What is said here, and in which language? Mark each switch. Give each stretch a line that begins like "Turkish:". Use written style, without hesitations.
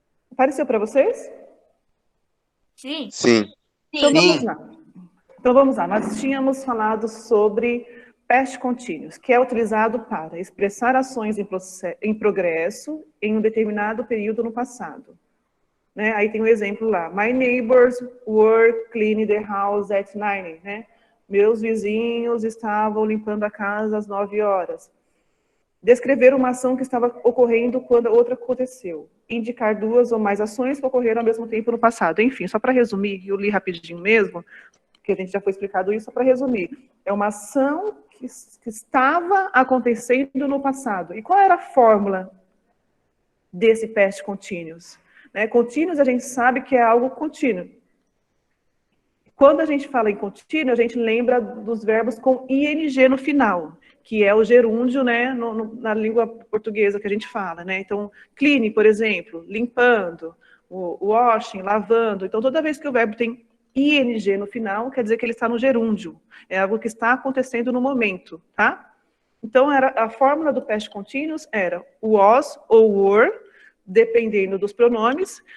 Portuguese: Apareceu para vocês? Sim. Sim. Então vamos lá. Nós tínhamos falado sobre past continuous, que é utilizado para expressar ações em progresso em um determinado período no passado. Né? Aí tem um exemplo lá.
English: My neighbors were cleaning the house at 9.
Portuguese: Né? Meus vizinhos estavam limpando a casa às 9 horas. Descrever uma ação que estava ocorrendo quando a outra aconteceu. Indicar duas ou mais ações que ocorreram ao mesmo tempo no passado. Enfim, só para resumir, eu li rapidinho mesmo, porque a gente já foi explicado isso, só para resumir. É uma ação que estava acontecendo no passado. E qual era a fórmula desse past continuous? Continuous, a gente sabe que é algo contínuo. Quando a gente fala em contínuo, a gente lembra dos verbos com ing no final, que é o gerúndio, né, na língua portuguesa que a gente fala, né? Então, cleaning, por exemplo, limpando, o washing, lavando. Então, toda vez que o verbo tem ing no final, quer dizer que ele está no gerúndio. É algo que está acontecendo no momento, tá? Então, a fórmula do past continuous era was ou were, dependendo dos pronomes.